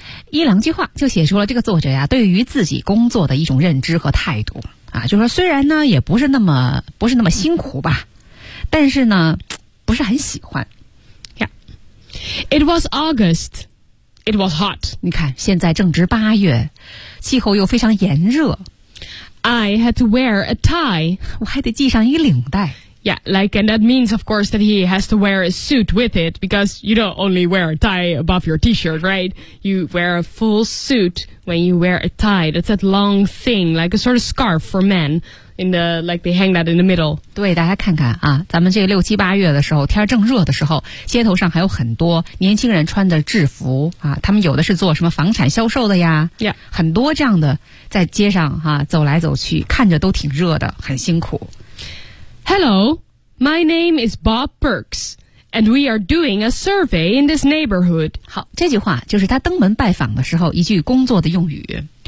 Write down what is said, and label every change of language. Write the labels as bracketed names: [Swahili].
[Chinese] 一两句话就写出了这个作者呀对于自己工作的一种认知和态度啊，就说虽然呢也不是那么辛苦吧，但是呢不是很喜欢。 [English] Yeah, it was August. It was hot. [Chinese] 你看现在正值八月，气候又非常炎热。 [English] I had to wear a tie. [Chinese] 我还得系上一领带。 [English] Yeah, like, and that means, of course, that he has to wear a suit with it, because you don't only wear a tie above your t-shirt, right? You wear a full suit when you wear a tie. That's that long thing, like a sort of scarf for men, in the, like, they hang that in the middle. [Chinese] 对，大家看看啊，咱们这个六七八月的时候，天正热的时候，街头上还有很多年轻人穿的制服啊，他们有的是做什么房产销售的呀。 [English] Yeah. [Chinese] 很多这样的在街上啊，走来走去，看着都挺热的，很辛苦。 [English] Hello, my name is Bob Burks, and we are doing a survey in this neighborhood. [Chinese] 好，这句话就是他登门拜访的时候一句工作的用语。